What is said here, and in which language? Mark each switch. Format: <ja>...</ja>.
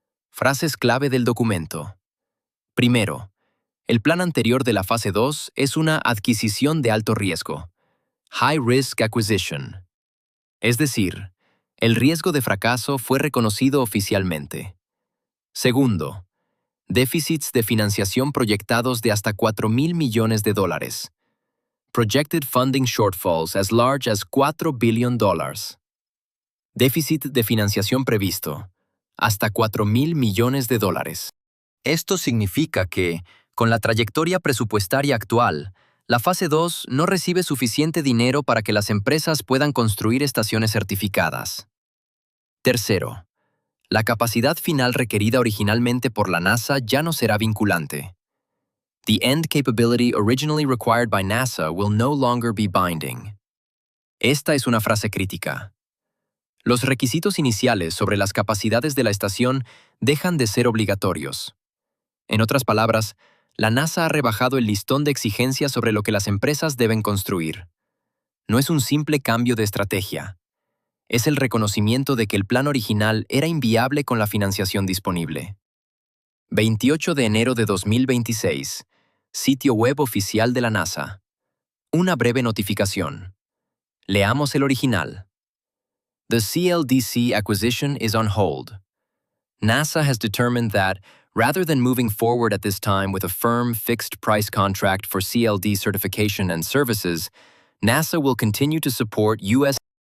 <es>Frases clave del documento. Primero, el plan anterior de la fase 2 es una adquisición de alto riesgo,</es> <en>High Risk Acquisition.</en> <es>Es decir, el riesgo de fracaso fue reconocido oficialmente. Segundo, déficits de financiación proyectados de hasta $4,000 millones.</es> <en>Projected funding shortfalls as large as $4 billion.</en> <es>Déficit de financiación previsto, hasta $4,000 millones. Esto significa que, con la trayectoria presupuestaria actual, la fase 2 no recibe suficiente dinero para que las empresas puedan construir estaciones certificadas. Tercero, la capacidad final requerida originalmente por la NASA ya no será vinculante.</es> <en>The end capability originally required by NASA will no longer be binding.</en> <es>Esta es una frase crítica. Los requisitos iniciales sobre las capacidades de la estación dejan de ser obligatorios. En otras palabras, la NASA ha rebajado el listón de exigencias sobre lo que las empresas deben construir. No es un simple cambio de estrategia. Es el reconocimiento de que el plan original era inviable con la financiación disponible. 28 de enero de 2026. Sitio web oficial de la NASA. Una breve notificación. Leamos el original.</es> <en>The CLDC acquisition is on hold. NASA has determined that, rather than moving forward at this time with a firm, fixed-price contract for CLD certification and services, NASA will continue to support U.S.</en>